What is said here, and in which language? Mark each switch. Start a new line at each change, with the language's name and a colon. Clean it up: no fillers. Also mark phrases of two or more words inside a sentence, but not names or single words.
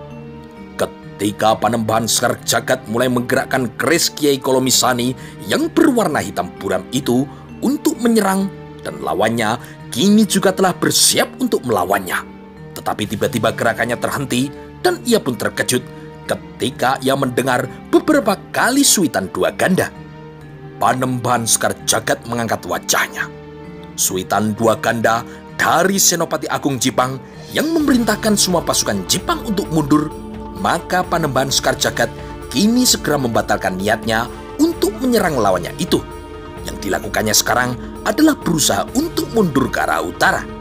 Indonesian: Ketika Panembahan Sekar Jagad mulai menggerakkan keris Kiai Kolomisani yang berwarna hitam buram itu untuk menyerang, dan lawannya kini juga telah bersiap untuk melawannya. Tetapi tiba-tiba gerakannya terhenti dan ia pun terkejut ketika ia mendengar beberapa kali suitan dua ganda. Panembahan Sekar Jagad mengangkat wajahnya. Suitan dua ganda dari Senopati Agung Jipang yang memerintahkan semua pasukan Jipang untuk mundur. Maka Panembahan Sekar Jagad kini segera membatalkan niatnya untuk menyerang lawannya itu. Yang dilakukannya sekarang adalah berusaha untuk mundur ke arah utara.